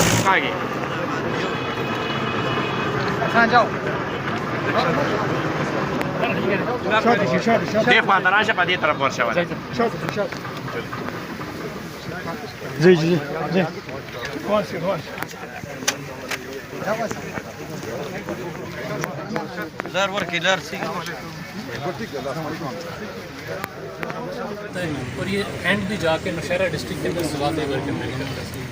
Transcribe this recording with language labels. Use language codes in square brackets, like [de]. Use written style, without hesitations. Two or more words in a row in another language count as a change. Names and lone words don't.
[ps] आगे دې خوا ته راشه په دې طرف ورشه [ur] جی جی جی اور یہ اینڈ بھی جاکے نوشہرہ ڈسٹرکٹ کے اندر سوات ورک کرتا ہے.